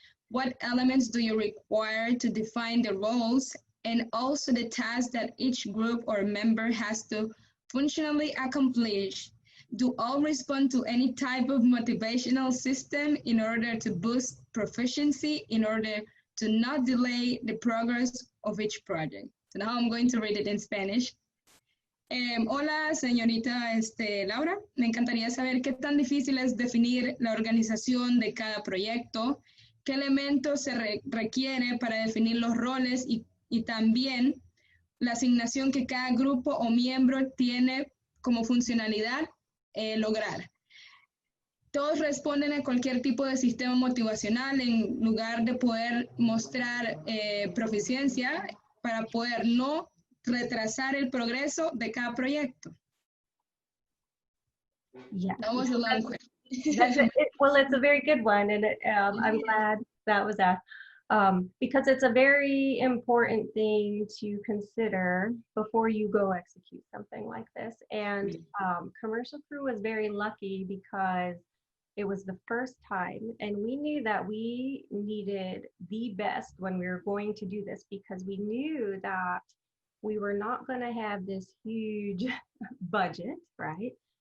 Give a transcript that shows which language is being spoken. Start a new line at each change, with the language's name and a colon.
English: What elements do you require to define the roles and also the tasks that each group or member has to functionally accomplish? Do all respond to any type of motivational system in order to boost proficiency in order to not delay the progress of each project? So now I'm going to read it in Spanish.
Spanish: Hola, señorita Laura. Me encantaría saber qué tan difícil es definir la organización de cada proyecto, qué elementos se requiere para definir los roles y también la asignación que cada grupo o miembro tiene como funcionalidad lograr. Todos responden a cualquier tipo de sistema motivacional en lugar de poder mostrar proficiencia para poder no retrasar el progreso de cada proyecto.
English: Yeah. That was a long question. Well, it's a very good one, and I'm glad that was asked because it's a very important thing to consider before you go execute something like this. And Commercial Crew was very lucky because it was the first time, and we knew that we needed the best when we were going to do this because we knew that we were not going to have this huge budget, right?